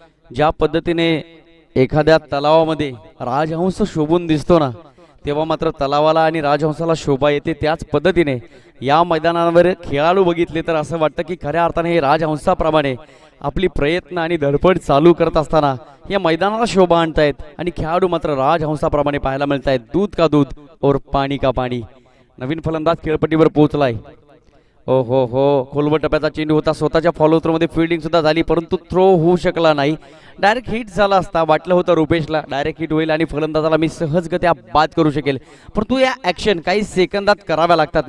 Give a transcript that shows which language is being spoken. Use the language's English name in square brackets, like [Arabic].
[Marathi] ज्या पद्धतीने एखाद्या तलावामध्ये राजहंस शोभून दिसतो ना, तेव्हा मात्र तलावाला आणि राजहंसाला शोभा येते. त्याच पद्धतीने या मैदानावर खेळाडू बघितले तर असं वाटतं की खऱ्या अर्थाने हे राजहंसाप्रमाणे आपली प्रयत्न आणि धडपड चालू करत असताना या मैदानाला शोभा आणतायत आणि खेळाडू मात्र राजहंसाप्रमाणे पाहायला मिळत आहेत. [Hindi] दूध का दूध और पाणी का पाणी. [Marathi] नवीन फलंदाज खेळपट्टीवर पोहोचलाय. हो हो हो, खोलवर टप्प्याचा चेंडू होता. स्वतःच्या फॉलो थ्रो मध्ये फिल्डिंग सुद्धा झाली, परंतु थ्रो होऊ शकला नाही. डायरेक्ट हिट झाला असता. वाटलं होतं रुपेशला डायरेक्ट हिट होईल आणि फलंदाजाला मी सहजगत्या बाद करू शकेल, परंतु या ऍक्शन काही सेकंदात कराव्या लागतात.